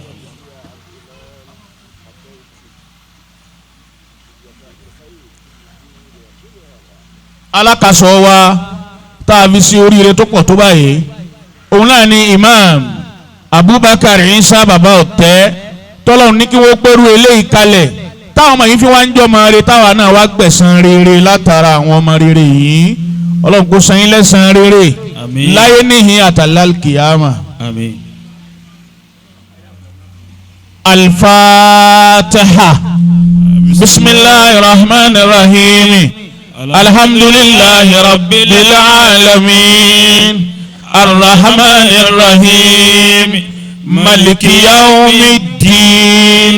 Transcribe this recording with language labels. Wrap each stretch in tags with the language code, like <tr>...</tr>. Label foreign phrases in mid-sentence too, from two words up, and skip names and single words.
<yo>alákàsọ wa tá a fi sí oríire tó pọ̀ tó báyìí òun náà ni Imam Abubakar Isa bàbá ọ̀tẹ́ tọ́lọ́run ní kí wọ́n pẹ́rú eléyìí kalẹ̀ táwọn ọmọ yìí fi wá ń jọ ọmọ rere táwa náà wá gbẹ̀san rere látara àwọn ọmọ rere yìí Ọlọ́run kó san yín lẹ́san rere láyé níhìn àtàlálkìyàmà. Àmín. Al-Fatiha.</yo> <ar>بسم الله الرحمن الرحيم. الحمد لله رب العالمين. الرحمن الرحيم مالك يوم الدين.</ar>